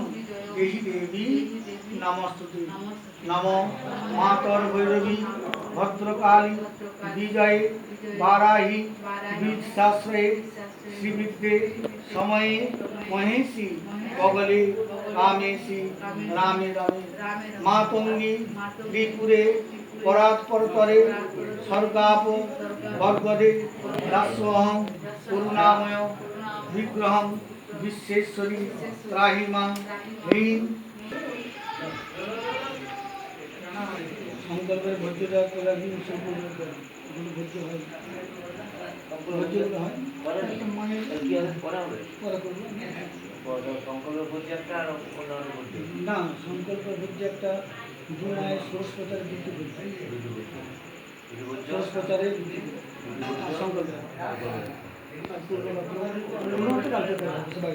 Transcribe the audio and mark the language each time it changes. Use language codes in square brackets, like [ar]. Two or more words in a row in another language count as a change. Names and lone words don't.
[sa] देहि देवी नमस्तुते नमो मातर भैरवी भद्रकाली विजय वाराही बीज शास्त्रे श्रीविद्ये समये महेशी बगले कामेशी रामे रामे मातंगी त्रिपुरे परात्परतरे सर्गाप वर्गदे दास्वहं करुणामय विग्रहं विश्वेश्वरी त्राहि मां ह्रीं [bn] সংকল্পের ভোজ্যটা তোলা দিন সম্পূর্ণ করে ভোজ্য হয় ভোজ্যগুলো হয় একটা মায়ের পরে করবো না সংকল্প ভোজ্য একটা দু মায়ের ষোড়শ প্রচারের দুটি ভোজ্য ষোড়শ প্রচারের দুটি আর সংকল্প আর পূর্ব সবাই